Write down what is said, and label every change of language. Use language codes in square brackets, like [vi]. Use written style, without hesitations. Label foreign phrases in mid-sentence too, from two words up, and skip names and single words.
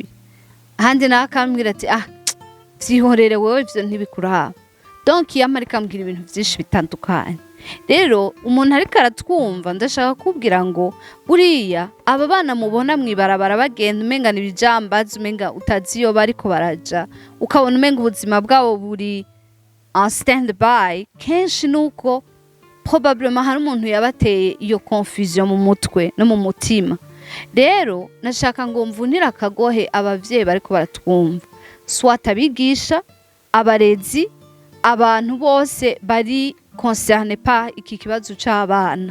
[rn] Ahandi nakambwira ati vyihorere wewe ivyo ntibikuraba. Donc yamarika ambwira ibintu vyinshi bitandukanye. Rero umuntu ariko aratwumva ndashaka kubwira ngo buriya aba bana mubona mwibarabara bagenda umenga nibijambaza, umenga utazi iyo bariko baraja, ukabona umenga ubuzima bwabo buri en [en] stand by, [rn] kenshi nuko probablement hari umuntu yabateye iyo confusion mu mutwe no mu mutima. Rero nashaka ngo mvunira akagohe abavyeyi bariko baratwumva, swat abigisha, abarezi, abantu bose bari concerne pa iki kibazo c'abana.